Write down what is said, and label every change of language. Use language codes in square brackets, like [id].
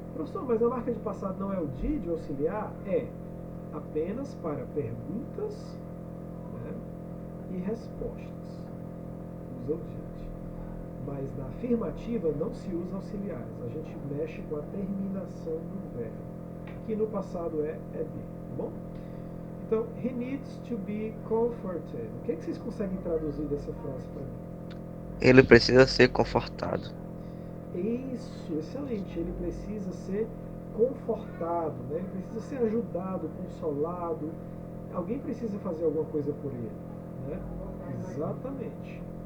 [pt] Professor, mas a marca de passado não é o de auxiliar? É apenas para perguntas, né, e respostas. Usa o did. Mas na afirmativa não se usa auxiliares. A gente mexe com a terminação do verbo, que no passado é ed, tá bom? [en] Então, he needs to be comforted. [pt] O que vocês conseguem traduzir dessa frase para mim? Ele precisa ser confortado. Isso, excelente. Ele precisa ser confortado, né? Ele precisa ser ajudado, consolado. Alguém precisa fazer alguma coisa por ele, né? Exatamente.